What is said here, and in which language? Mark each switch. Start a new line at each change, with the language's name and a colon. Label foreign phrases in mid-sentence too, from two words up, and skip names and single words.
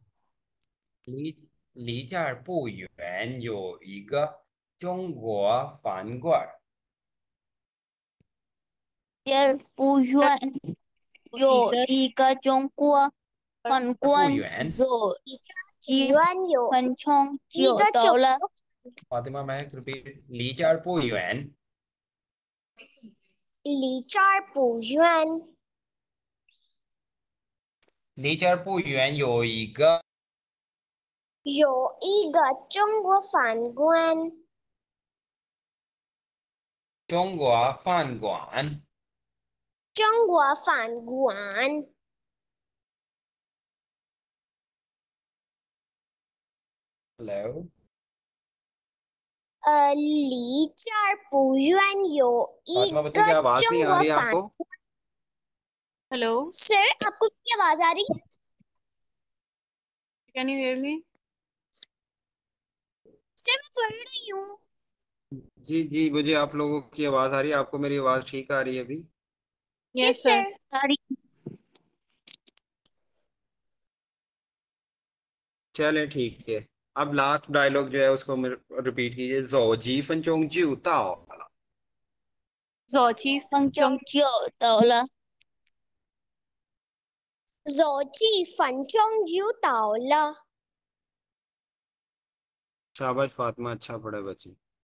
Chinese: 离这儿不远有一个中国饭馆。这儿不远有一个中国饭馆，走几分钟就到了。
Hindi: फातिमा मैं रिपीट
Chinese: 离这儿不远。离这儿不远。离这儿不远有一个中国饭馆。中国饭馆。中国饭馆。 Hello。离这儿不远有一个中国饭馆。
Hindi: हेलो सर, आपको क्या आवाज आ रही है?
English: Can you hear me?
Hindi: सर, मैं पढ़ रही हूँ। जी जी, मुझे आप लोगों की आवाज आ रही है। आपको मेरी आवाज ठीक आ रही है अभी? यस सर। चले ठीक है। अब लास्ट डायलॉग जो है उसको रिपीट कीजिए।
Chinese: 走几分钟就到. 早期分钟就到了。走几分钟就到了。
Hindi: शाबाश फातिमा, अच्छा पढ़े बच्चे।